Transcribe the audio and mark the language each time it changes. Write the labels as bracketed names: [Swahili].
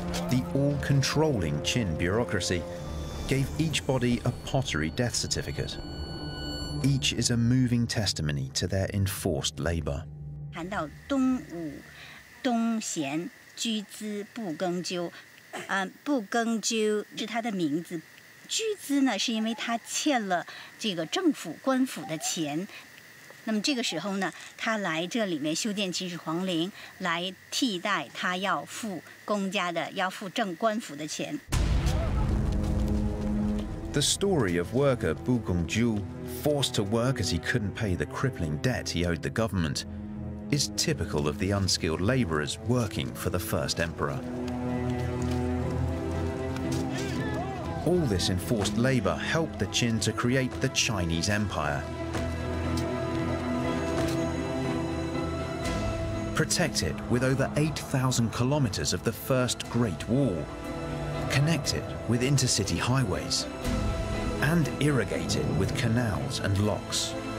[English] The all-controlling Qin bureaucracy gave each body a pottery death certificate. Each is a moving testimony to their enforced labor. [Chinese] 谈到东武、东贤、居资、不耕究，不耕究是他的名字。居资呢，是因为他欠了这个政府官府的钱。那么这个时候呢，他来这里面修建秦始皇陵，来替代他要付公家的、要付官府的钱。 [English] The story of worker Bu Gongju, forced to work as he couldn't pay the crippling debt he owed the government, is typical of the unskilled labourers working for the first emperor. All this enforced labour helped the Qin to create the Chinese Empire, protected with over 8,000 kilometres of the First Great Wall, connected with intercity highways, and irrigated with canals and locks.